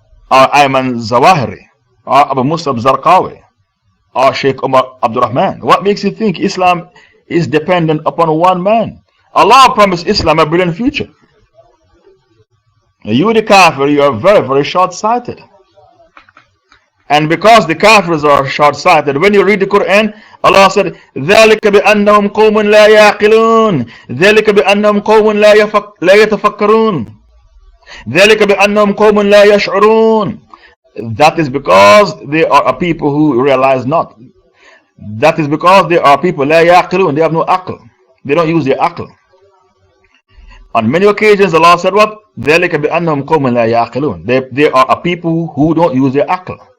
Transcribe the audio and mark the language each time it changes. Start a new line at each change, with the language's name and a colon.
English: Or Ayman Zawahiri? Or Abu Musab Zarqawi? Or Sheikh Umar Abdurrahman? What makes you think Islam is dependent upon one man? Allah promised Islam a brilliant future. You the kafir, you are very, very short-sighted. And because the kafirs are short-sighted, when you read the Quran, Allah said,
Arabic: ذَلِكَ بِأَنَّهُمْ قَوْمٌ لَا يَعْقِلُونَ ذَلِكَ بِأَنَّهُمْ قَوْمٌ لَا يَتَفَكَّرُونَ ذَلِكَ بِأَنَّهُمْ قَوْمٌ لَا يَشْعُرُونَ.
English: That is because they are a people who realize not. That is because they are people
Arabic: لَا يَعْقِلُونَ.
English: They have no aql. They don't use their aql. On many occasions, Allah said what?
Arabic: ذَلِكَ بِأَنَّهُمْ قَوْمٌ لَا يَعْقِلُونَ.
English: They are a people who don't use their aql.